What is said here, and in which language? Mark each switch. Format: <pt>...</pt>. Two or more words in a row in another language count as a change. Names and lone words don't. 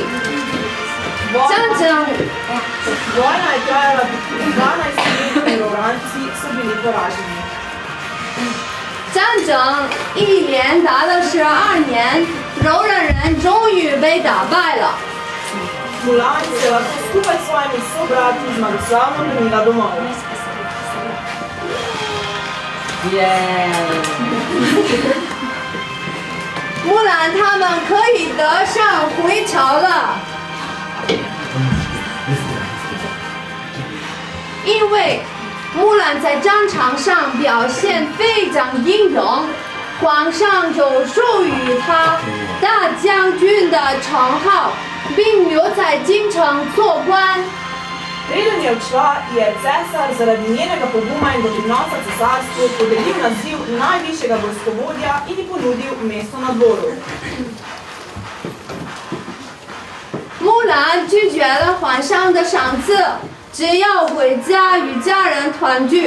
<zh>战争</zh> <sl>Vojna je trajala 12 let in Ravranci so bili poraženi.</sl> <zh>战争一连打了12年，柔然人终于被打败了。</zh> <sl>Mulan se je lahko skupaj s svojimi sobrati zmagoslavno vrnila domov.</sl> <zh>木兰他们可以得上回朝了，因为木兰在战场上表现非常英勇， 皇上就授予他大将军的称号，并留在京城做官。</zh> <sl>Preden je odšla, je cesar zaradi njenega poguma in doprinosa cesarstvu podelil naziv najvišjega vojskovodja in ji ponudil mesto na dvoru.</sl> <zh>木兰拒绝了皇上的赏赐，只要回家与家人团聚。</zh>